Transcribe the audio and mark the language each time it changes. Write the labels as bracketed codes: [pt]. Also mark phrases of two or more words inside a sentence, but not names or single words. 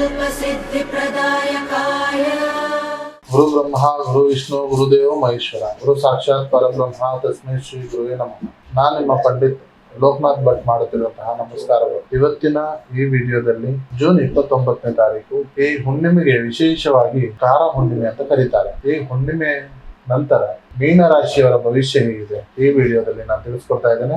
[sa] सिद्धिप्रदायकाय गुरु ब्रह्मा गुरु विष्णु गुरुदेव महेश्वर गुरु साक्षाತ್ ಪರಬ್ರಹ್ಮ ತಸ್ಮೈ ಶ್ರೀ ಗುರುವೇ ನಮಃ. [kn] ನಾನು ನಿಮ್ಮ ಪಂಡಿತ್ ಲೋಕನಾಥ್ ಭಟ್ ಮಾಡುತ್ತಿರುವಂತಹ ನಮಸ್ಕಾರಗಳು. ಇವತ್ತಿನ ಈ ವಿಡಿಯೋದಲ್ಲಿ ಜೂನ್ 29ನೇ ತಾರೀಕು ಈ ಹುಣ್ಣಿಮೆಗೆ ವಿಶೇಷವಾಗಿ ಕಾರ ಹುಣ್ಣಿಮೆ ಅಂತ ಕರೀತಾರೆ. ಈ ಹುಣ್ಣಿಮೆ ನಂತರ ಮೀನ ರಾಶಿಯವರ ಭವಿಷ್ಯ ಹೇಗಿದೆ ಈ ವಿಡಿಯೋದಲ್ಲಿ ನಾನು ತಿಳಿಸ್ಕೊಡ್ತಾ ಇದ್ದೇನೆ.